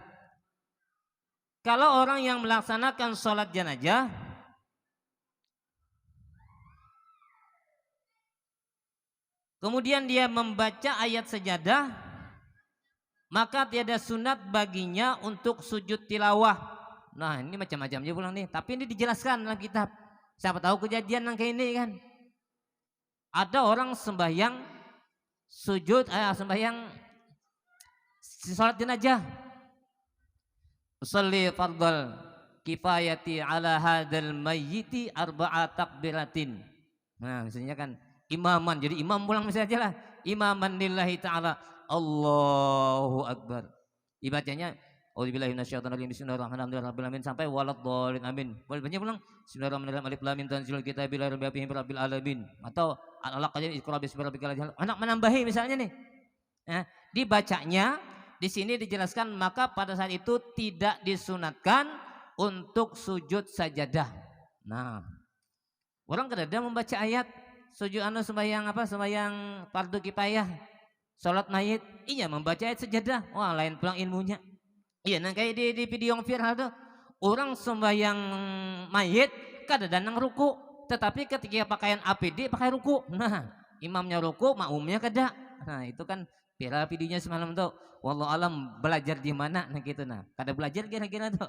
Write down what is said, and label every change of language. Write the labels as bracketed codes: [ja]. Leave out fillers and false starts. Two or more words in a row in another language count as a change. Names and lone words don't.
[id] Kalau orang yang melaksanakan sholat jenazah, kemudian dia membaca ayat sajadah, maka tiada sunat baginya untuk sujud tilawah. Nah ini macam-macam aja pulang nih, tapi ini dijelaskan dalam kitab. Siapa tahu kejadian yang kayak ini kan. Ada orang sembahyang sholat jenazah, [ar] أصلي فرض الكفاية على هذا الميت أربع تكبيرات. [id] Nah misalnya kan imaman, jadi imam pulang misalnya aja lah, [ar] إماما لله تعالى, الله أكبر, ibadahnya أعوذ بالله من الشيطان الرجيم، بسم الله الرحمن الرحيم, sampai ولا الضالين، آمين. [id] Boleh baca pulang [ar] بسم الله الرحمن الرحيم، الم تنزيل الكتاب لا ريب فيه من رب العالمين, [id] atau Al-Alaq aja, [ar] اقرأ باسم ربك الذي خلق. [id] Anak menambahi misalnya nih. Nah, dibacanya di sini dijelaskan, maka pada saat itu tidak disunatkan untuk sujud sajadah. Nah, orang kadang membaca ayat sujud sembahyang fardu kifayah, salat mayit, iya membaca ayat sajadah. Wah, lain pulang ilmunya. Iya, nah kayak di video yang viral tuh, orang sembahyang mayit kadang ruku, tetapi ketika pakaian APD pakai ruku. Nah, imamnya ruku, makmumnya kada. Nah, itu kan viral videonya semalam tuh. [ar] والله أعلم [id] belajar di mana nah gitu nah. Kada belajar kira-kira tuh.